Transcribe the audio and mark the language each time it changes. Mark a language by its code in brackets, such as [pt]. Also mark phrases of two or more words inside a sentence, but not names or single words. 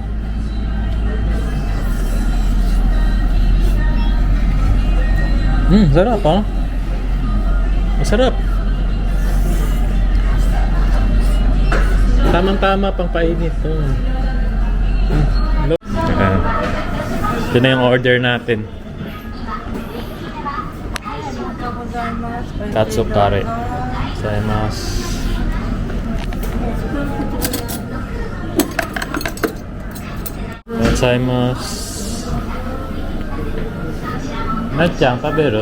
[tl] Sarap, ha? Masarap. Tamang-tama pang painit. Ito na yung order natin. Katsu kare. [ja] ございます。ございます. なっちゃん食べる？